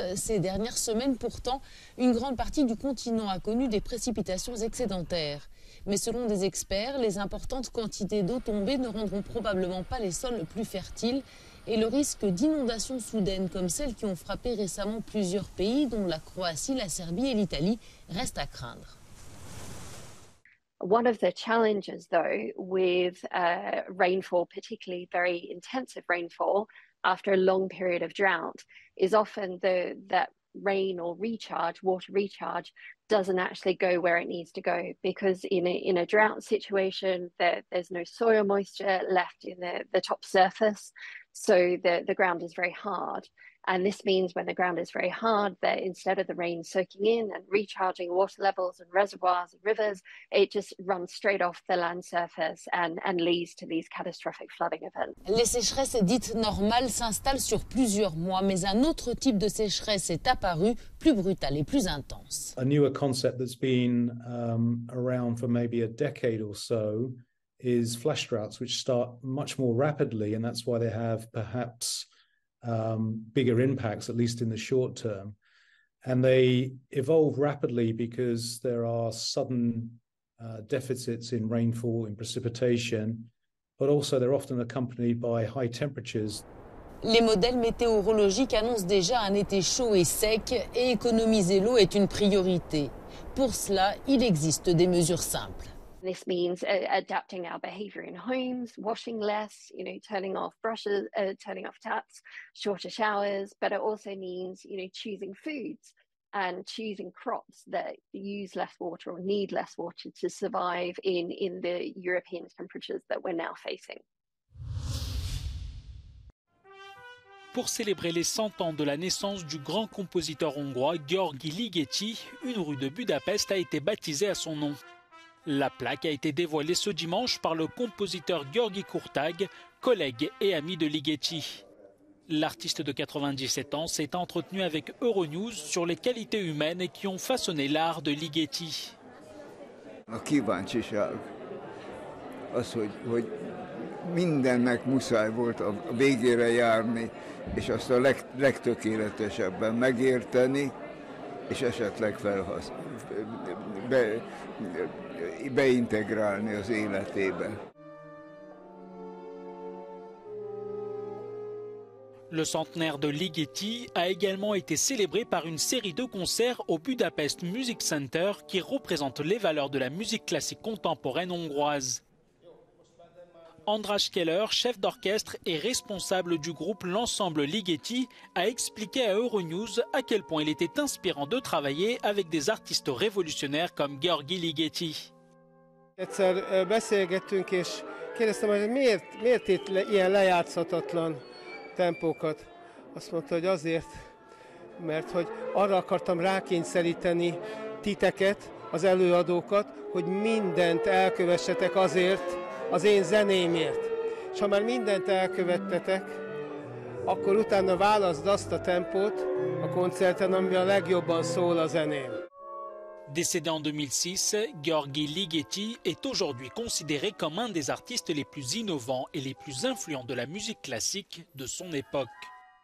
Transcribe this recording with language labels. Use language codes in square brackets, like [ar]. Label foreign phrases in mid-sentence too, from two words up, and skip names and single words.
[fr] Ces dernières semaines, pourtant, une grande partie du continent a connu des précipitations excédentaires. Mais selon des experts, les importantes quantités d'eau tombée ne rendront probablement pas les sols plus fertiles et le risque d'inondations soudaines comme celles qui ont frappé récemment plusieurs pays, dont la Croatie, la Serbie et l'Italie, reste à craindre. [en] One of the challenges, though, with rainfall, particularly very intensive rainfall, after a long period of drought, is often that rain or water recharge, doesn't actually go where it needs to go, because in a drought situation, there's no soil moisture left in the top surface, so the ground is very hard. And this means when the ground is very hard, that instead of the rain soaking in and recharging water levels and reservoirs and rivers, it just runs straight off the land surface and leads to these catastrophic flooding events. [fr] Les sécheresses dites normales s'installent sur plusieurs mois, mais un autre type de sécheresse est apparu, plus brutal et plus intense. [en] A newer concept that's been around for maybe a decade or so is flash droughts, which start much more rapidly, and that's why they have perhaps bigger impacts, at least in the short term. And they evolve rapidly because there are sudden deficits in rainfall, in precipitation, but also they're often accompanied by high temperatures. [fr] Les modèles météorologiques annoncent déjà un été chaud et sec, et économiser l'eau est une priorité. Pour cela, il existe des mesures simples. [en] This means adapting our behavior in homes, washing less, turning off brushes, turning off taps, shorter showers, but it also means, choosing foods and choosing crops that use less water or need less water to survive in the European temperatures that we're now facing. [fr] Pour célébrer les 100 ans de la naissance du grand compositeur hongrois György Ligeti, une rue de Budapest a été baptisée à son nom. La plaque a été dévoilée ce dimanche par le compositeur Gheorghe Curtag, collègue et ami de Ligeti. L'artiste de 97 ans s'est entretenu avec Euronews sur les qualités humaines qui ont façonné l'art de Ligeti. [hu] A kíváncsiság az, hogy mindennek muszáj volt a végére járni, és azt a legtökéletesebben megérteni, és esetleg beintegrálni az életébe. [fr] Le centenaire de Ligeti a également été célébré par une série de concerts au Budapest Music Center qui représente les valeurs de la musique classique contemporaine hongroise. András Keller, chef d'orchestre et responsable du groupe L'Ensemble Ligeti, a expliqué à Euronews à quel point il était inspirant de travailler avec des artistes révolutionnaires comme Gheorghe Ligeti. [hu] Egyszer beszélgettünk, és kérdeztem, hogy miért itt ilyen lejátszhatatlan tempókat. Azt mondta, hogy azért, mert hogy arra akartam rákényszeríteni titeket, az előadókat, hogy mindent elkövessetek azért, az én zenémért. És ha már mindent elkövettetek, akkor utána válaszd azt a tempót a koncerten, ami a legjobban szól a zeném. [fr] Décédé en 2006, Gheorghe Ligeti est aujourd'hui considéré comme un des artistes les plus innovants et les plus influents de la musique classique de son époque.